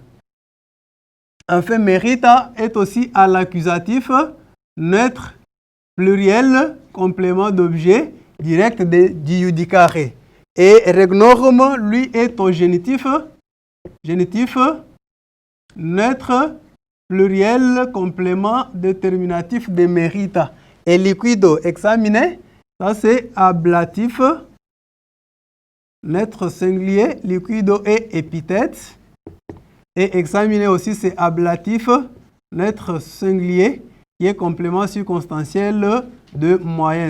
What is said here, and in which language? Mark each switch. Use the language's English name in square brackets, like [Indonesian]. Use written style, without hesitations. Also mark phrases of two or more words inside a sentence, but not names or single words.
[French] Enfin, merita est aussi à l'accusatif neutre pluriel complément d'objet direct de diudicare. Et regnorum, lui, est au génitif. Génitif neutre pluriel complément déterminatif de merita. Et [Latin] liquido examiné, [French] ça c'est ablatif. Neutre singulier, liquido et épithète. Et examiner aussi, c'est ablatif, neutre singulier, qui est complément circonstanciel de moyen.